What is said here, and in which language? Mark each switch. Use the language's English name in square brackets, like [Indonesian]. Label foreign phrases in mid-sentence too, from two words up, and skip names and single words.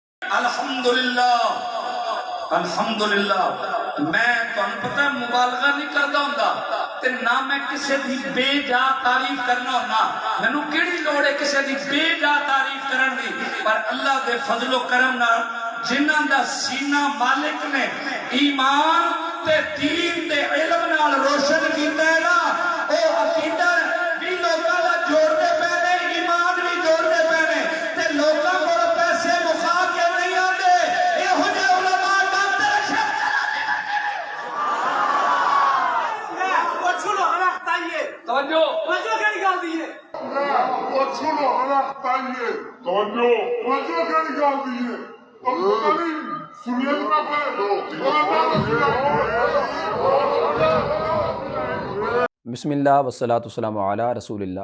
[Arabic] الحمدللہ الحمدللہ [Punjabi] میں تمہیں پتہ مبالغہ نہیں کردا ہوندا تے نہ میں کسے دی بے جا تعریف کرنا ہونا. مینوں کیڑی لوڑ ہے کسے دی بے جا تعریف کرن دی؟ پر اللہ دے فضل و کرم نال جنہاں دا سینہ مالک نے ایمان تے دین تے علم نال روشن کیتا ہے نا، او عقیدہ بھی لوکاں دا جوڑدے پے نے، ایمان بھی جوڑدے پے نے تے لوکاں کول پیسے مخا کے نہیں آندے. ایہو جے علماء ڈاکٹر توجہ کہڑی گل دی ہے؟ [Arabic] بسم اللہ والصلاۃ والسلام علی رسول اللہ.